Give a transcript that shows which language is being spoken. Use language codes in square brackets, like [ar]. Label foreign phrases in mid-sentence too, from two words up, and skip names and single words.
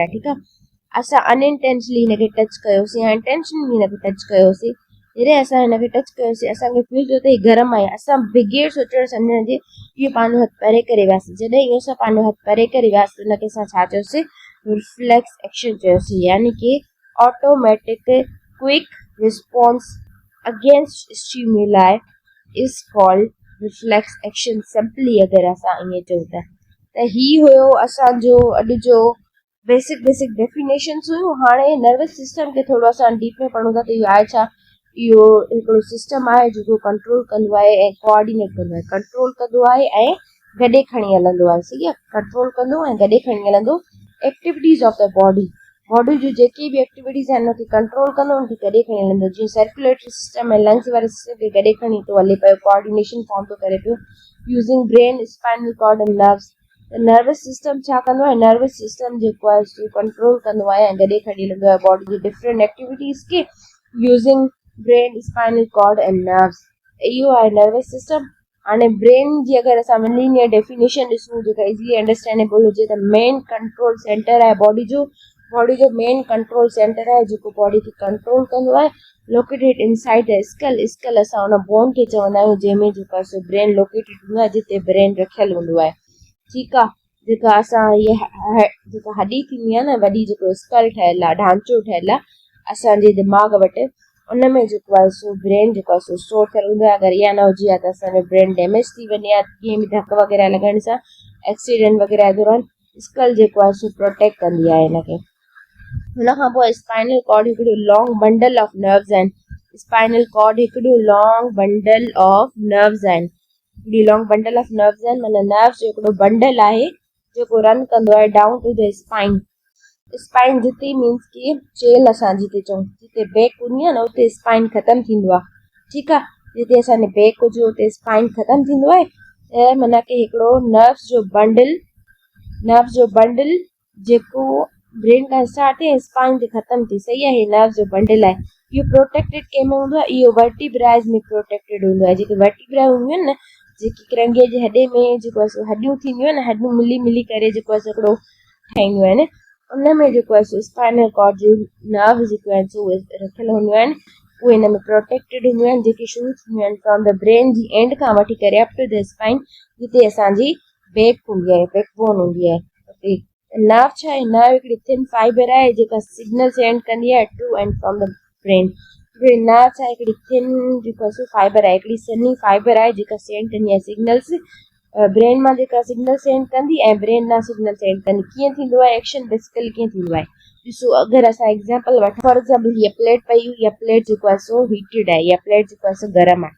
[sd] ठीकु आहे, असां अनइंटेंशनली हिनखे टच कयोसीं या इंटेंशनली हिनखे टच कयोसीं। जॾहिं असां हिनखे टच कयोसीं, असांखे फील थियो त हीअ गरम आहे, असां बग़ैर सोचण सम्झण जे इहो पंहिंजो हथु परे करे वियासीं। जॾहिं इहो असां पंहिंजो हथु परे करे वियासीं, उनखे असां छा चयोसीं? [en] reflex action [sd] चयोसीं। [ur] یعنی کہ [en] automatic quick response against stimuli is called reflex action. [sd] सिंपली अगरि असां ईअं चऊं त ही हुयो असांजो अॼु जो [en] basic definitions [sd] हुयूं। हाणे [en] nervous system [sd] खे थोरो असां डीप में पढ़ूं था त इहो आहे छा? इहो हिकिड़ो सिस्टम आहे जेको कंट्रोल कंदो आहे ऐं कोऑर्डिनेट कंदो आहे। कंट्रोल कंदो आहे ऐं गॾे खणी हलंदो आहे। सही आहे, कंट्रोल कंदो ऐं गॾे खणी हलंदो [en] activities of the body [sd] जूं जेके बि एक्टिविटीज़ आहिनि उनखे कंट्रोल कंदो, उनखे गॾे खणी हलंदो। जीअं [en] circulatory system [sd] ऐं लंग्स वारे सिस्टम खे गॾे खणी थो हले पियो, कोऑर्डिनेशन फॉर्म थो करे पियो [en] using brain, spinal cord and nerves. nervous system [sd] छा कंदो आहे, [en] nervous system [sd] जेको आहे सो कंट्रोल कंदो आहे ऐं गॾे खणी हलंदो आहे बॉडी जी [en] different activities [sd] खे [en] using brain, spinal cord and nerves. [sd] इहो आहे [en] nervous system. [sd] हाणे ब्रेन जी अगरि असां [en] linear definition [sd] ॾिसूं जेका [en] easily understandable [sd] हुजे त [en] main control center [sd] आहे बॉडी जो [en] main control center [sd] आहे जेको बॉडी खे कंट्रोल कंदो आहे, [en] located inside the skull [sd] असां हुन बोन खे चवंदा आहियूं जंहिंमें जेको आहे सो [en] brain located [sd] हूंदो आहे, जिते ब्रेन रखियलु हूंदो आहे। ठीकु आहे, जेका असां इहे जेका हॾी थींदी आहे न वॾी, जेको स्कल ठहियलु आहे, ढांचो ठहियलु आहे असांजे दिमाग़ वटि, उन में जेको आहे सो ब्रेन जेको आहे सो स्टोर थियलु हूंदो आहे। अगरि इहा न हुजे हा त असांजो [en] brain damage [sd] थी वञे हा, कंहिं बि धक वग़ैरह लॻण सां, एक्सीडेंट वग़ैरह दौरान स्कल जेको आहे सो प्रोटेक्ट कंदी आहे हिनखे। हुन खां पोइ [en] spinal cord [sd] हिकिड़ो [en] long bundle of nerves [sd] आहिनि। [en] spinal cord [sd] हिकिड़ो [en] long bundle of nerves [sd] आहिनि, हिकिड़ी [en] long bundle of nerves [sd] आहिनि, माना नर्व्स जो हिकिड़ो बंडल आहे जेको रन कंदो आहे [en] down to the spine. [sd] स्पाइन जिते मीन्स की चेल असां जिते चऊं, जिते बैक हूंदी आहे न उते स्पाइन ख़तमु थींदो आहे। ठीकु आहे, जिते असांजे बैक हुजे उते स्पाइन ख़तमु थींदो आहे ऐं माना की हिकिड़ो नर्व्स जो बंडल जेको ब्रेन खां स्टार्ट थिए स्पाइन ते ख़तमु थी, सही आहे, नर्व्स जो बंडल आहे। इहो प्रोटेक्टेड कंहिंमें हूंदो आहे, इहो वर्टिब्राइज़ में प्रोटेक्टेड हूंदो आहे। जेके वर्टिब्रा हूंदियूं आहिनि न, जेकी किरंगे जे हॾे में जेको आहे सो हॾियूं थींदियूं आहिनि, हॾियूं मिली करे जेको आहे सो हिकिड़ो ठाहींदियूं आहिनि, उन में जेको आहे सो [en] spinal cord [sd] जो नर्व जेको आहिनि सो उहे रखियलु हूंदियूं आहिनि, उहे हिन में प्रोटेक्टेड हूंदियूं आहिनि, जेके शुरू थींदियूं आहिनि [en] from the brain [sd] जी एंड खां वठी करे [en] up to the spine, [sd] जिते असांजी बैक हूंदी आहे, बैकबोन हूंदी आहे उते। नर्व छा आहे, नर्व हिकिड़ी [en] thin fiber [sd] आहे जेका [en] signal send [sd] कंदी आहे [en] to and from the brain. [sd] नर्व छा आहे, हिकिड़ी थिन जेको आहे सो फाइबर आहे, हिकिड़ी सन्ही फाइबर आहे जेका सेंड कंदी आहे [en] signals brain [sd] मां, जेका [en] signal send [sd] कंदी ऐं ब्रेन मां [en] signal send [sd] कंदी। कीअं थींदो आहे एक्शन, बेसिकली कीअं थींदो आहे ॾिसो, अगरि असां एग्ज़ाम्पल वठूं, [en] for example [sd] हीअ प्लेट पई हुई, इहा प्लेट जेको आहे सो हीटेड आहे, इहा प्लेट जेको आहे सो गरम आहे।